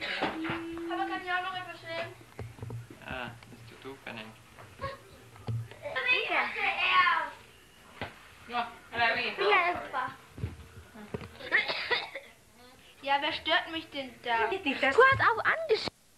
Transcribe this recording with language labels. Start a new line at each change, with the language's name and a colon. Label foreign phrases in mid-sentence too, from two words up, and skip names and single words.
German: Aber kann ich auch noch etwas sehen? Ah, bist du Tukanen?
Finnish: Ja, älä riitä.
German: Ja, wer stört mich denn da? Du hast auch angeschaut.